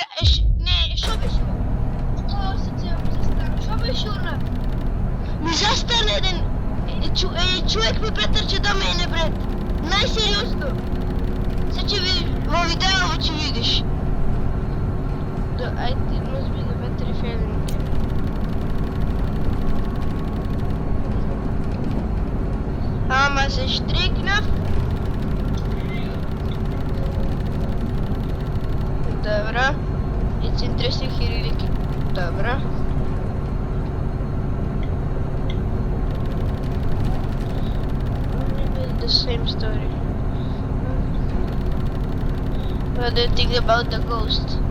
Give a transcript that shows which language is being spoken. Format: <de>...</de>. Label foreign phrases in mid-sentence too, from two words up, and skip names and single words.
<mk>Не, шо беше? О, се цел ми застана. Шо беше она? Ми застана еден човек ми претрча до мене, брат. Најсериозно. Се ќе видиш, во видео ќе видиш. Ајде,</mk> <en>must be the battery failing.</en> <mk>Ама се штрикнав. Добро.</mk> <en>It's interesting here. Добро. The same story. What do you think about the ghost?</en>